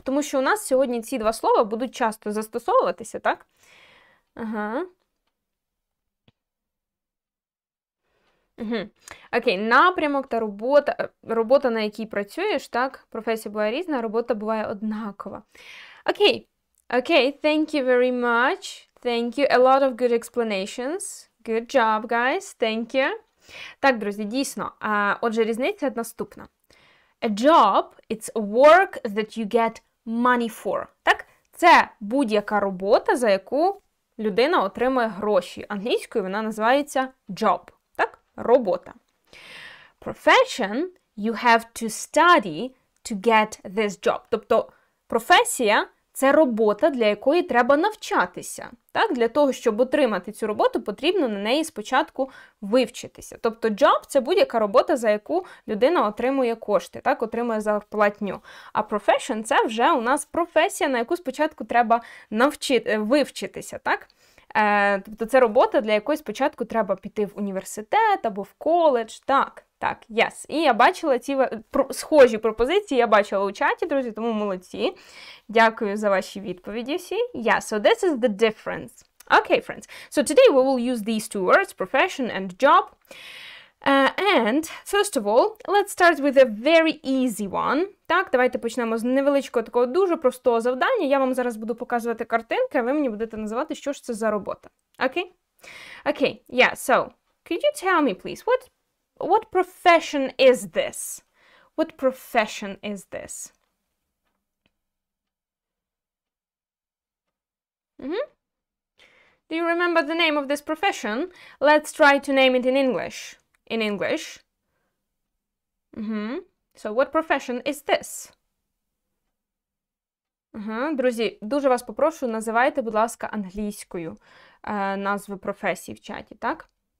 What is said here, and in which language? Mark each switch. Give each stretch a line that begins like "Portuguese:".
Ukrainian: Тому що у нас сьогодні ці два слова будуть часто застосовуватися, так? Окей, напрямок та робота, на якій працюєш, так? Професія буває різна, робота буває однакова.
English: Okay. Okay, thank you very much. Thank you. A lot of good explanations. Good job, guys. Thank you.
Ukrainian: Так, друзі, дійсно. Отже, різниця наступна.
English: A job – it's a work that you get money for.
Ukrainian: Так? Це будь-яка робота, за яку людина отримує гроші. Англійською вона називається job. Так? Робота.
English: Profession – you have to study to get this job.
Ukrainian: Тобто, професія – це робота, для якої треба навчатися. Так? Для того, щоб отримати цю роботу, потрібно на неї спочатку вивчитися. Тобто job – це будь-яка робота, за яку людина отримує кошти, так? Отримує зарплатню. А profession – це вже у нас професія, на яку спочатку треба вивчитися. Так? Тобто це робота, для якої спочатку треба піти в університет або в коледж. Так,
English: yes.
Ukrainian: І я бачила ці схожі пропозиції, я бачила у чаті, друзі, тому молодці. Дякую за ваші відповіді всі.
English: Yeah, so this is the difference. Okay, friends. So today we will use these two words, profession and job. And, first of all, let's start with a very easy one.
Ukrainian: Так, давайте почнемо з невеличкого такого дуже простого завдання. Я вам зараз буду показувати картинки, а ви мені будете називати, що ж це за робота. Окей?
English: Окей, yeah, so, could you tell me, please, what profession is this? What profession is this? Do you remember the name of this profession? Let's try to name it in English. In English. So what profession is this?
Ukrainian: Друзі, дуже вас попрошу, називайте, будь ласка, англійською назви професій в чаті, так?